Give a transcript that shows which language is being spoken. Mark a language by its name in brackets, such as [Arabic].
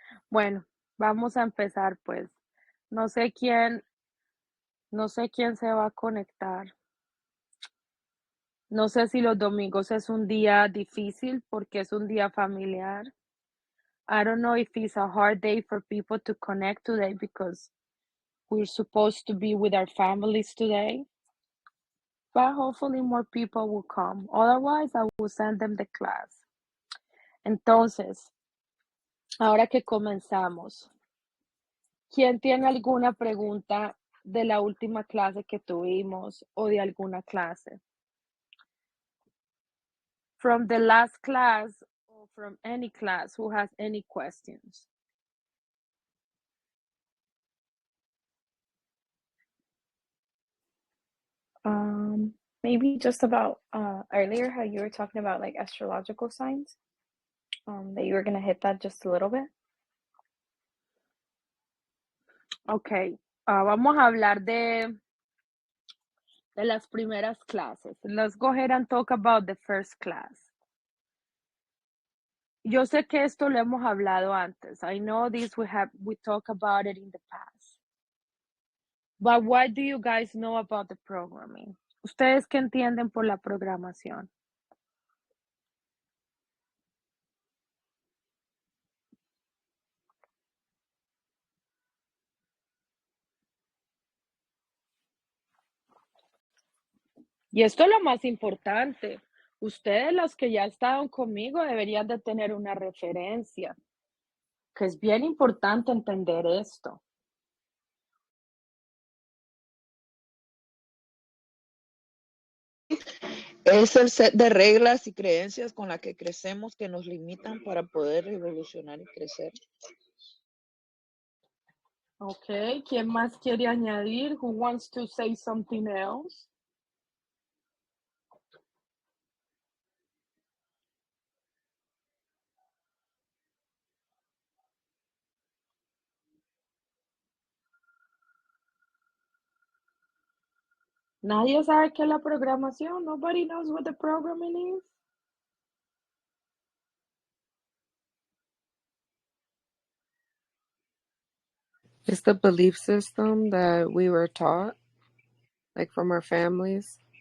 [Spanish] Bueno, vamos a empezar pues. No sé quién, no sé quién se va a conectar. No sé si los domingos es un día difícil porque es un día familiar. [English] I don't know if it's a hard day for people to connect today because we're supposed to be with our families today. But hopefully more people will come. Otherwise, I will send them the class. [Spanish] Entonces, ahora que comenzamos, ¿quién tiene alguna pregunta de la última clase que tuvimos o de alguna clase? [English] From the last class or from any class who has any questions. Maybe just about earlier how you were talking about like astrological signs. That you were gonna hit that just a little bit. [Spanish] Okay, vamos a hablar de las primeras clases. [English] Let's go ahead and talk about the first class. [Spanish] Yo sé que esto lo hemos hablado antes. [English] I know this we talked about it in the past. But what do you guys know about the programming? [Spanish] ¿Ustedes qué entienden por la programación? Y esto es lo más importante. Ustedes, los que ya estaban conmigo, deberían de tener una referencia, que es bien importante entender esto. Es el set de reglas y creencias con las que crecemos que nos limitan para poder evolucionar y crecer. Ok, ¿quién más quiere añadir? [English] Who wants to say something else? [Spanish] Nadie sabe qué es la programación. [English] Nobody knows what the programming is. It's the belief system that we were taught, like from our families.